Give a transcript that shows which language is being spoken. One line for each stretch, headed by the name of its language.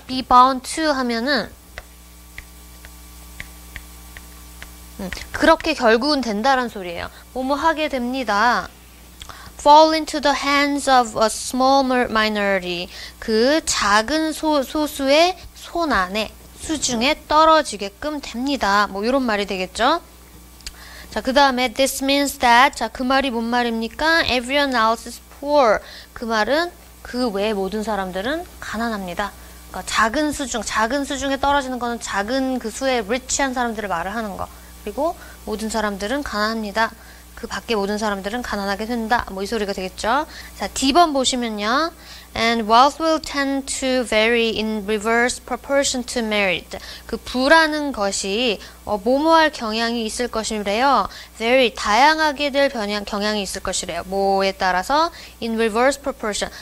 Korean: be bound to 하면은 그렇게 결국은 된다란 소리예요. 뭐뭐 하게 됩니다.
English: fall into the hands of a small minority.
Korean: 그 작은 소수의 손 안에, 수중에 떨어지게끔 됩니다. 뭐 이런 말이 되겠죠. 자, 그 다음에
English: this means that.
Korean: 자, 그 말이 뭔 말입니까?
English: everyone else is poor.
Korean: 그 말은 그 외의 모든 사람들은 가난합니다. 그러니까 작은 수중에 떨어지는 거는 작은 그 수의 rich한 사람들을 말을 하는 거. 그리고 모든 사람들은 가난합니다. 그 밖에 모든 사람들은 가난하게 된다. 뭐 이 소리가 되겠죠. 자, D번 보시면요.
English: And wealth will tend to vary in reverse proportion to merit.
Korean: 그 부라는 것이 뭐뭐할 경향이 있을 것이래요. very 다양하게 될 경향이 있을 것이래요. 뭐에 따라서
English: in reverse proportion.